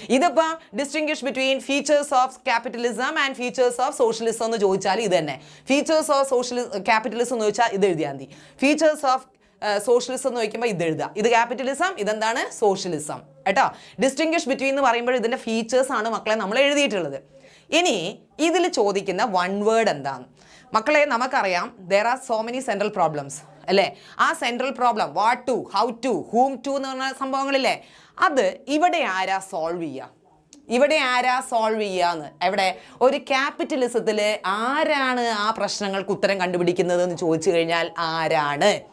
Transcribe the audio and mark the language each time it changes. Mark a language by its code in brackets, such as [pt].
[en] ഇതിപ്പോൾ distinguish between features of capitalism and features of socialism [ml] എന്ന് ചോദിച്ചാൽ ഇത് തന്നെ. ഫീച്ചേഴ്സ് ഓഫ് ക്യാപിറ്റലിസം എന്ന് ചോദിച്ചാൽ ഇത് എഴുതിയാൽ മതി. ഫീച്ചേഴ്സ് ഓഫ് സോഷ്യലിസം എന്ന് ചോദിക്കുമ്പോൾ ഇത് എഴുതുക. ഇത് ക്യാപിറ്റലിസം, ഇതെന്താണ്? സോഷ്യലിസം കേട്ടോ. ഡിസ്റ്റിങ്ക്വിഷ് ബിറ്റ്വീൻ എന്ന് പറയുമ്പോൾ ഇതിൻ്റെ ഫീച്ചേഴ്സ് ആണ് മക്കളെ നമ്മൾ എഴുതിയിട്ടുള്ളത്. ഇനി ഇതിൽ ചോദിക്കുന്ന 1 വേർഡ് എന്താണ്? മക്കളെ നമുക്കറിയാം [en] there are so many central problems [ml] അല്ലേ? ആ central problem what to, how to, ഹൂം to എന്ന് പറഞ്ഞ സംഭവങ്ങളില്ലേ, അത് ഇവിടെ ആരാ സോൾവ് ചെയ്യുക? ഇവിടെ ആരാ സോൾവ് ചെയ്യാന്ന്? എവിടെ? ഒരു ക്യാപിറ്റലിസത്തിൽ ആരാണ് ആ പ്രശ്നങ്ങൾക്ക് ഉത്തരം കണ്ടുപിടിക്കുന്നത് എന്ന് ചോദിച്ചു കഴിഞ്ഞാൽ ആരാണ്